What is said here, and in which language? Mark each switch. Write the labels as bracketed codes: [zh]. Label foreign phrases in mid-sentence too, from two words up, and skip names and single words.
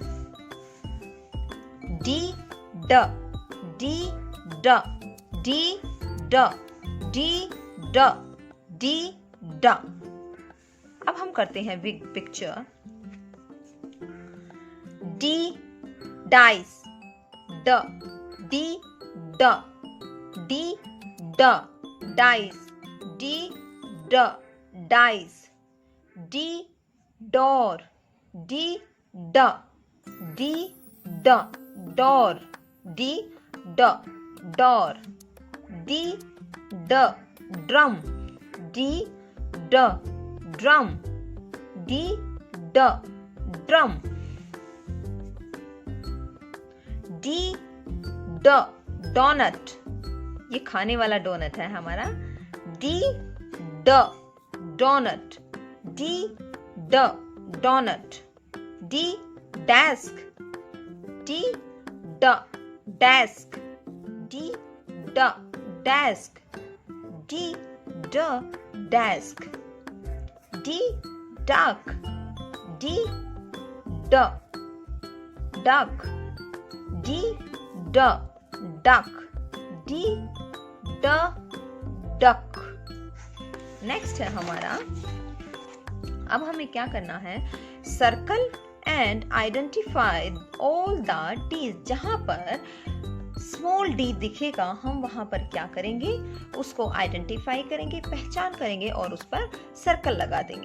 [en] D d, D d, D d, D d, D d. [hi] अब हम करते हैं [en] big picture. D dice, d, D d, D d dice, D d dice, D door, D d, D d door, D d door, D d drum, D d drum, D d drum, D d donut। [hi] ये खाने वाला डोनट है हमारा। [en] D d donut, D d donut, D desk, D d desk, D d desk, D d desk, D duck, D d duck, D d duck, D d duck। [hi] नेक्स्ट है हमारा, अब हमें क्या करना है? [en] circle and identify all the Ds. [hi] जहां पर [en] small D [hi] दिखेगा हम वहां पर क्या करेंगे? उसको आइडेंटिफाई करेंगे, पहचान करेंगे और उस पर सर्कल लगा देंगे।